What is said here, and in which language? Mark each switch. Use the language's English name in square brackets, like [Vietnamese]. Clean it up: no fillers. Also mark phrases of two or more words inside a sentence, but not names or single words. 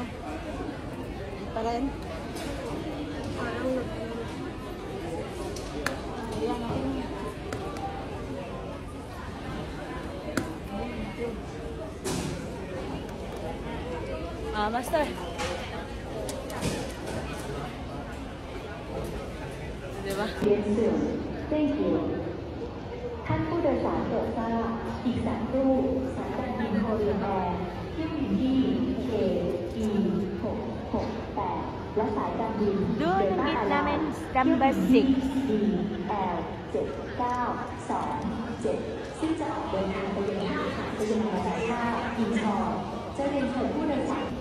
[Filipino] Pa rin. Ayan, okay na. [English] Master. [Filipino] Diba? [English] Thank you. [Thai] ท่านผู้โดยสารโปรดทราบอีก3ตู้สายการบินโคเรียแอร์ที่อยู่ที่ KE 668และสายการบิน [Filipino] Doon ang gate namin, number 6. [Thai] DL 7927 ซึ่งจะออกเดินทางไปยังท่าอากาศยานนานาชาติอินชอนจะเรียนเชิญผู้โดยสาร